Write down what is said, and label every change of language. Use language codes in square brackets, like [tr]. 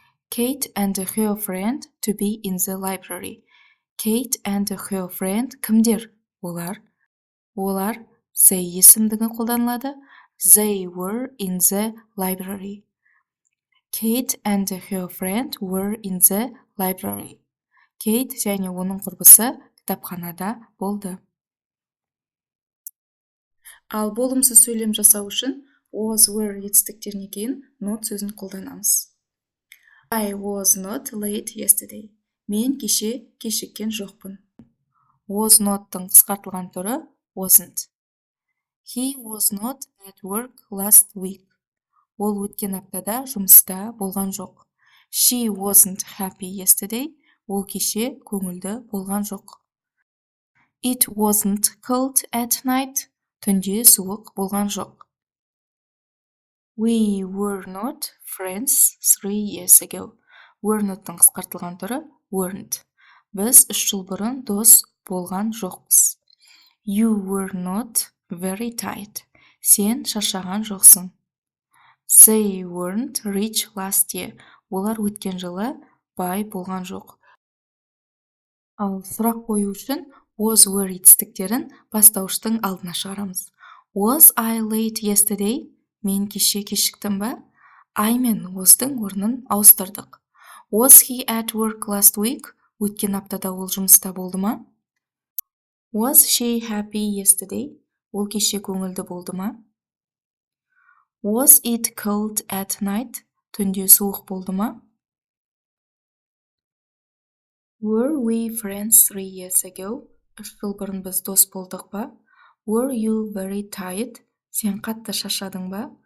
[en] Kate and her friend to be in the library. Kate and her friend [kk] кімдер? Олар they есімдігі қолданылады. [en] They were in the library. Kate and her friend were in the library. [kk] Kate және оның құрбысы кітапханада болды. Ал болымсыз сөйлем жасау үшін was, were етістіктерінен кейін not сөзін қолданамыз. [en] I was not late yesterday. [kk] Мен кеше кешіккен жоқпын. Was not'тың қысқартылған түрі wasn't. [en] He was not at work last week. [kk] Ол өткен аптада жұмыста болған жоқ. [en] She wasn't happy yesterday. [kk] Ол кеше көңілді болған жоқ. [en] It wasn't cold at night. [kk] Түнде суық болған жоқ. [en] We were not friends 3 years ago. [kk] Were not'тың қысқартылған түрі weren't. Біз 3 жыл бұрын дос болған жоқпыз. [en] You were not very tired. [kk] Сен шаршаған жоқсың. [en] They weren't rich last year. [kk] Олар өткен жылы бай болған жоқ. Ал сұрақ қою үшін was, were етістіктерін бастауыштың алдына шығарамыз. [en] Was I late yesterday? [kk] Мен кеше кешіктім ба? I мен was'тың орнын ауыстырдық. [en] Was he at work last week? [kk] Өткен аптада ол жұмыста болды ма? [en] Was she happy yesterday? [kk] Ол кеше көңілді болды ма? [en] Was it cold at night? [kk] Түнде суық болды ма? [en] Were we friends 3 years ago? [kk] 3 жыл бұрын біз дос болдық ба? [en] Were you very tired? [kk] Сен қатты шаршадың ба?